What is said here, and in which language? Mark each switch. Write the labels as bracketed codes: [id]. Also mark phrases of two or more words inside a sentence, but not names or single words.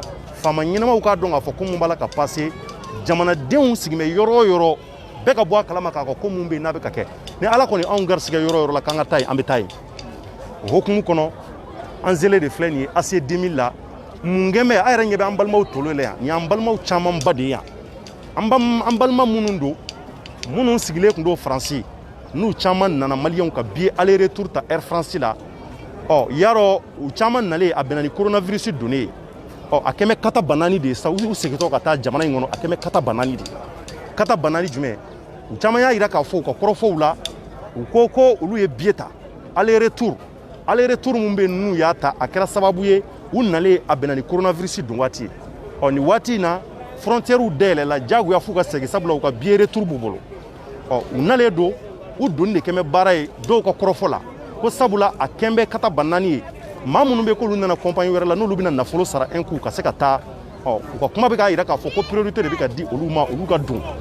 [bm] Fama ɲɛnamaw k'a dɔn k'a fɔ ko mun b'a la ka passé jamanadenw sigimɛ yɔrɔ o yɔrɔ bɛɛ ka bɔ a kalama k'a fɔ ko mun bɛ yen n'a bɛ ka kɛ ni ala kɔni anw garisigɛ yɔrɔ o yɔrɔ la k'an ka taa yen an bɛ taa yen o hukumu kɔnɔ an zele de filɛ nin ye AC 2000 la mun kɛmɛ a yɛrɛ ɲɛ bɛ an balimaw tolo la yan nin y'an balimaw camanba de ye yan an balima minnu don minnu sigilen tun don Faransi n'u caman nana maliyɛnw ka [fr] billet aller retour [bm] ta Air France la yarɔ u caman nalen a bɛnna ni coronavirus donnen ye a kɛmɛ kata banani de sa u segintɔ ka taa jamana in kɔnɔ a kɛmɛ kata banani de kata banani jumɛn u caman y'a yira k'a fɔ u ka kɔrɔfɔw la u ko ko olu ye billet ta [fr] aller retour [bm] mun bɛ n'u y'a ta a kɛra sababu ye u nalen a bɛnna ni coronavirus don waati ye nin waati in na frontières dayɛlɛla jagoya f'u ka segin sabula u ka [fr] billet retour [bm] b'u bolo u nalen don u donni de kɛmɛ baara ye dɔw ka kɔrɔfɔ la ko sabula a kɛmɛ kata banani ye maa minnu bɛ k'olu nana compagnie wɛrɛ la n'olu bɛna nafolo sara [fr] un coup [bm] ka se ka taa u ka kuma bɛ k'a yira k'a fɔ ko priorité de bɛ ka di olu ma olu ka